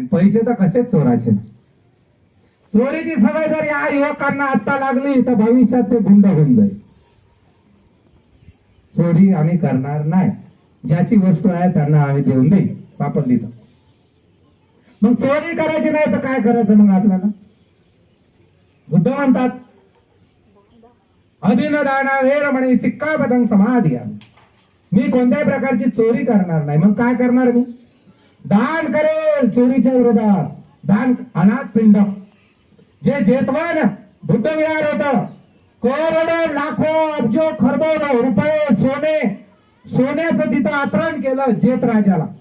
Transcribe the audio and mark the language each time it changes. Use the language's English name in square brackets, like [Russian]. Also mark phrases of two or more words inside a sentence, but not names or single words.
[Marathi] पैसे तर कसेच चोरायचे नाही. चोरीची सवय जर या युवकांना आता लागली तर भविष्यात ते गुंड होऊन जाईल. चोरी आम्ही करणार नाही. ज्याची वस्तू आहे त्यांना आम्ही देऊन देईल, सापडली तर. मग चोरी करायची नाही तर काय करायचं मग आपल्याला? बुद्ध म्हणतात [Pali] अधीनदाना वेरमणी सिक्कापदं समाधियामि. [Marathi] मी कोणत्याही प्रकारची चोरी करणार नाही. मग काय करणार मी? दान करेल चोरीच्या विरोधात. दान, अनाथ पिंड. जे जेतवन बुद्ध विहार होत, करोडो लाखो अब्जो खरबो रुपये सोन्याचं तिथं आतरण केलं जेत राजाला.